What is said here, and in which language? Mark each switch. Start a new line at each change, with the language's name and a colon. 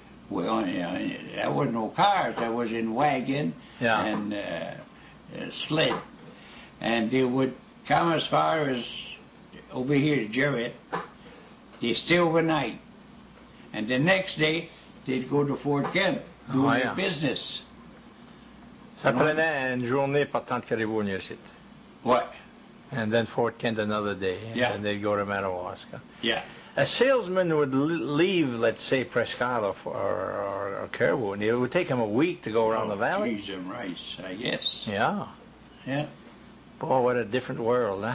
English: Well, there was no cars. That was in wagon Yeah. and sled. And they would come as far as over here to Jarrett, They stay overnight. And the next day, they'd go to Fort Kent, do their business.
French: Ça prenait une journée partant de Caribou ici.
English: What? And then Fort Kent another day. Yeah. And they'd go to Madawaska. Yeah. A salesman would leave, let's say, Presque Isle or Caribou, and it would take him a week to go around the valley. Cheese and rice, I guess. Yeah. Yeah. Boy, what a different world, huh?